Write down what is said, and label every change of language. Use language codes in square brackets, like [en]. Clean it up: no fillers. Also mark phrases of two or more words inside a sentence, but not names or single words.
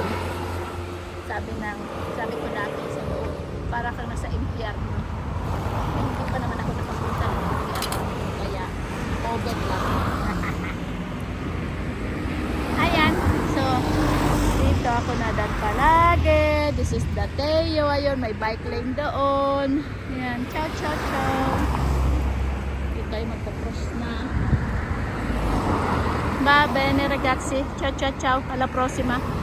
[tl] Sabi ko dati sa loob, para kang nasa impyerno. Hindi pa naman ako nakapunta ng impyerno. Kaya, oven lang. Ayan. So, dito ako nadan palagi. [en] This is Dateo. [tl] Ayun, may [en] bike lane [tl] doon. Ayan. [it] Ciao, ciao, ciao. [tl] Dito tayo magpa-cross na. [it] Va bene ragazzi. Ciao, ciao, ciao. Alla prossima.